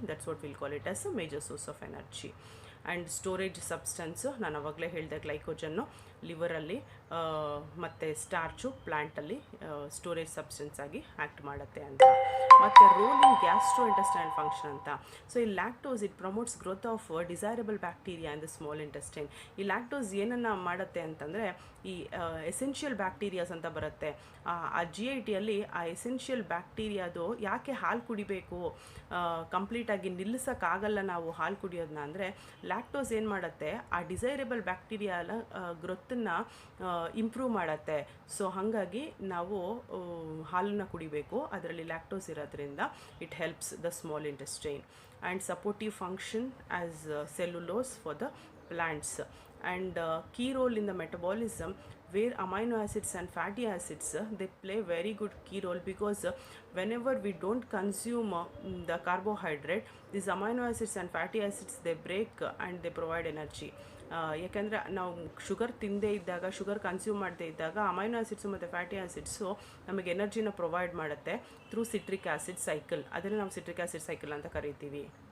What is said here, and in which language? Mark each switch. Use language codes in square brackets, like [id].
[en] That's what we'll call it as a major source of energy. And storage substance, [kn] ನಾನು ಅವಾಗಲೇ ಹೇಳಿದೆ, ಗ್ಲೈಕೋಜನ್ನು ಲಿವರಲ್ಲಿ ಮತ್ತು starch ಪ್ಲ್ಯಾಂಟಲ್ಲಿ storage substance ಆಗಿ act ಮಾಡುತ್ತೆ ಅಂತ. [en] ಮತ್ತು role in gastro intestinal function ಅಂತ. So ಈ lactose it promotes growth of desirable bacteria in the small intestine. [kn] ಈ ಲ್ಯಾಕ್ಟೋಸ್ ಏನನ್ನು ಮಾಡುತ್ತೆ ಅಂತಂದರೆ ಈ ಎಸೆನ್ಷಿಯಲ್ ಬ್ಯಾಕ್ಟೀರಿಯಾಸ್ ಅಂತ ಬರುತ್ತೆ. ಆ GITಯಲ್ಲಿ ಆ ಎಸೆನ್ಷಿಯಲ್ ಬ್ಯಾಕ್ಟೀರಿಯಾದು ಯಾಕೆ ಹಾಲು ಕುಡಿಬೇಕು, ಕಂಪ್ಲೀಟಾಗಿ ನಿಲ್ಲಿಸೋಕ್ಕಾಗಲ್ಲ ನಾವು ಹಾಲು ಕುಡಿಯೋದನ್ನ ಅಂದರೆ, ಲ್ಯಾಕ್ಟೋಸ್ ಏನು ಮಾಡುತ್ತೆ ಆ ಡಿಸೈರೇಬಲ್ ಬ್ಯಾಕ್ಟೀರಿಯಾಲ ಗ್ರೋತನ್ನು ಇಂಪ್ರೂವ್ ಮಾಡುತ್ತೆ. ಸೊ ಹಾಗಾಗಿ ನಾವು ಹಾಲನ್ನು ಕುಡಿಬೇಕು, ಅದರಲ್ಲಿ ಲ್ಯಾಕ್ಟೋಸ್ ಇರೋದ್ರಿಂದ [en] It helps the small intestine. And supportive function as cellulose for the plants. And key role in the metabolism, where amino acids and fatty acids they play very good key role, because whenever we don't consume the carbohydrate, these amino acids and fatty acids they break and they provide energy. [kn] ಯಾಕೆಂದರೆ ನಾವು sugar ತಿಂದೇ ಇದ್ದಾಗ, sugar consume ಮಾಡದೇ ಇದ್ದಾಗ amino acids ಮತ್ತು fatty acids ನಮಗೆ ಎನರ್ಜಿನ provide ಮಾಡುತ್ತೆ [en] Through citric acid cycle. [kn] ಅದನ್ನು ನಾವು ಸಿಟ್ರಿಕ್ ಆ್ಯಸಿಡ್ ಸೈಕಲ್ ಅಂತ ಕರಿತೀವಿ.